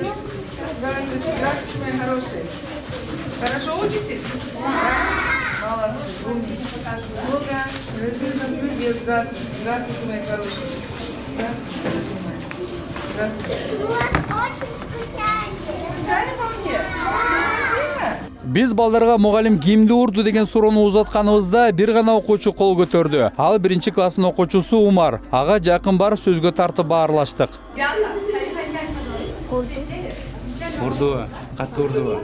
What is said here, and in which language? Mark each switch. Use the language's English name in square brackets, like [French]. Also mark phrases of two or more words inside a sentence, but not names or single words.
[Russian] Здравствуйте, мои хорошие. Хорошо учитесь? Да. Молодцы, умнички. Ну-ка, привет, здравствуйте. Здравствуйте, мои хорошие. Здравствуйте, мои. Здравствуйте. Скучали по мне? [Kyrgyz] Биз балдарга мугалим кимди урду деген суроону узатканыбызда бир гана окуучу кол көтөрдү. Ал 1-класстын окуучусу Умар. Ага жакын барып сөзгө тартып баарлаштык. Урду, катты урду.